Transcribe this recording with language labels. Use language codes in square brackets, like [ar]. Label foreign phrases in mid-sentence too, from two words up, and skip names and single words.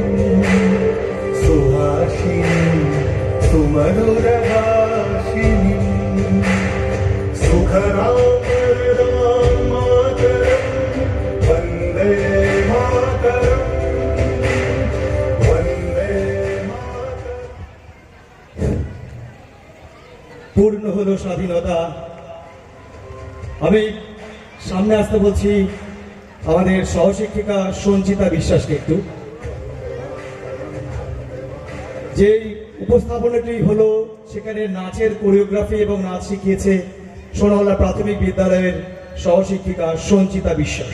[sa] सुहासिनी सुमधुर भाषिनी सुखराम मातरम वंदे मातरम वंदे मातरम। [bn] পূর্ণ হলো স্বাধীনতা। আমি সামনে আসতে বলছি আমাদের সহশিক্ষিকা সঞ্চিতা বিশ্বাসকে একটু। যে উপস্থাপনাটি হলো সেখানে নাচের কোরিওগ্রাফি এবং নাচ শিখিয়েছে সোনাওলা প্রাথমিক বিদ্যালয়ের সহশিক্ষিকা সঞ্চিতা বিশ্বাস।